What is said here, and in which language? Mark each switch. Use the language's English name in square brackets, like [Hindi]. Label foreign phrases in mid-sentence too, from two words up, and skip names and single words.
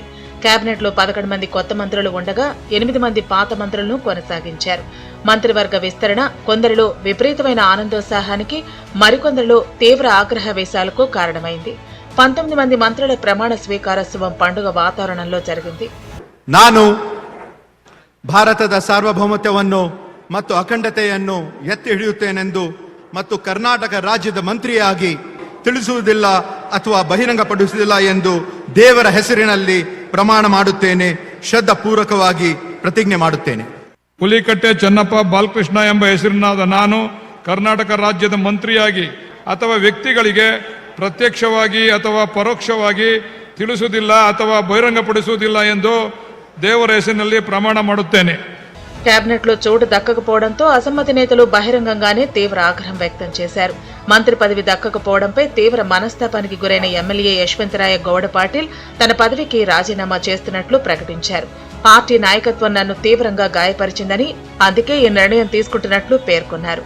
[Telugu] కేబినెట్ లో 11 మంది కొత్త మంత్రులు ఉండగా 8 మంది పాత మంత్రులను కొనసాగించారు. మంత్రివర్గ విస్తరణ కొందరిలో విపరీతమైన ఆనందోత్సాహానికి, మరికొందరిలో తీవ్ర ఆగ్రహవేశాలకు కారణమైంది. 19 మంది మంత్రుల ప్రమాణ స్వీకారోత్సవం పండుగ వాతావరణంలో జరిగింది. [Kannada] ನಾನು ಭಾರತದ ಸಾರ್ವಭೌಮತ್ವವನ್ನು ಮತ್ತು ಅಖಂಡತೆಯನ್ನು ಎತ್ತಿ ಹಿಡಿಯುತ್ತೇನೆಂದು ಮತ್ತು ಕರ್ನಾಟಕ ರಾಜ್ಯದ ಮಂತ್ರಿಯಾಗಿ ತಿಳಿಸುವುದಿಲ್ಲ ಅಥವಾ ಬಹಿರಂಗಪಡಿಸುವುದಿಲ್ಲ ಎಂದು ದೇವರ ಹೆಸರಿನಲ್ಲಿ ಪ್ರಮಾಣ ಮಾಡುತ್ತೇನೆ. ಶ್ರದ್ಧಾಪೂರ್ವಕವಾಗಿ ಪ್ರತಿಜ್ಞೆ ಮಾಡುತ್ತೇನೆ. ಹುಲಿಕಟ್ಟೆ ಚೆನ್ನಪ್ಪ ಬಾಲಕೃಷ್ಣ ಎಂಬ ಹೆಸರಿನಾದ ನಾನು ಕರ್ನಾಟಕ ರಾಜ್ಯದ ಮಂತ್ರಿಯಾಗಿ ಅಥವಾ ವ್ಯಕ್ತಿಗಳಿಗೆ ಪ್ರತ್ಯಕ್ಷವಾಗಿ ಅಥವಾ ಪರೋಕ್ಷವಾಗಿ ತಿಳಿಸುವುದಿಲ್ಲ ಅಥವಾ ಬಹಿರಂಗಪಡಿಸುವುದಿಲ್ಲ ಎಂದು దేవర ಹೆಸರಿನಲ್ಲಿ ప్రమాణ ಮಾಡುತ್ತೇನೆ. [Telugu] కేబినెట్ లో చోటు దక్కకపోవడంతో అసమ్మతి నేతలు బహిరంగంగానే తీవ్ర ఆగ్రహం వ్యక్తం చేశారు. మంత్రి పదవి దక్కకపోవడంపై తీవ్ర మనస్తాపానికి గురైన ఎమ్మెల్యే యశ్వంతరాయ గౌడ పాటిల్ తన పదవికి రాజీనామా చేస్తున్నట్లు ప్రకటించారు. పార్టీ నాయకత్వం నన్ను తీవ్రంగా గాయపరిచిందని, అందుకే ఈ నిర్ణయం తీసుకుంటున్నట్లు పేర్కొన్నారు.